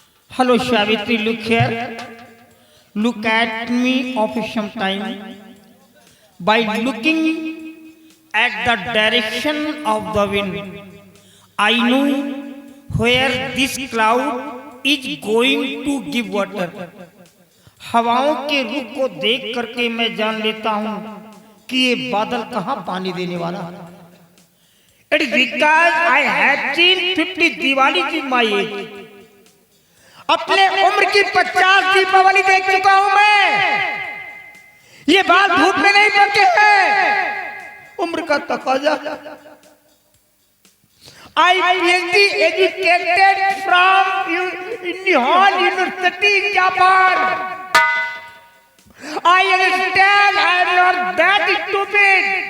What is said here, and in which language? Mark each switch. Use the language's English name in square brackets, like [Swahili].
[English] Hello Savitri, look here. Look at me of some time. By looking at the direction of the wind, I know where this cloud is going to give water. [Hindi] हवाओं के रुख को देख करके मैं जान लेता हूँ कि ये बादल कहाँ पानी देने वाला है। [English] It is because I have seen 50 Diwali in my age. [Hindi] अपने उम्र की 50 दीपावली देख चुका हूं मैं। ये बात धूप में नहीं पके हैं, उम्र का तकाजा। [English] I PhD educated from Nihon University in Japan. I understand I am not that stupid.